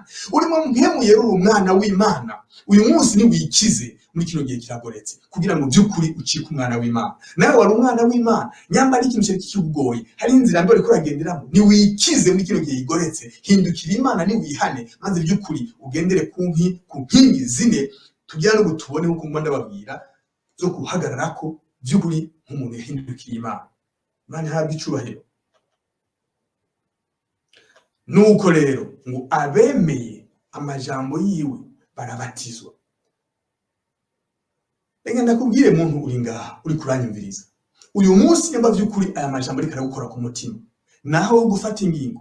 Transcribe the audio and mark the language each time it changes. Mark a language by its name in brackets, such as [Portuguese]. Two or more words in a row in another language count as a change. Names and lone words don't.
[Rundi] Urimo mpemu yera uri umwana w'Imana. Uyu munsi ni wikize muri kino gihe kiragoretse, kugira ngo by'ukuri ucike umwana w'Imana. Nawe wari umwana w'Imana, nyamba ari ikintu cyari kikugoye, hari inzira mbere ko uragenderamo, ni wikize muri kino gihe kigoretse, hindukira Imana, ni wihane, maze by'ukuri ugendere ku nkingi zine tugira no gutubone nkuko mba ndababwira zo guhagararako by'ukuri nk'umuntu yahindukiriye Imana. Imana ihabwe icubahiro. Nuko rero ngo abemeye amajambo yiwe barabatizwa. Reka ndakubwire muntu uri ngaha, uri kuranyumviriza, uyu munsi nyamba by'ukuri aya majambo ariko aragukora ku mutima, naho gufata ingingo.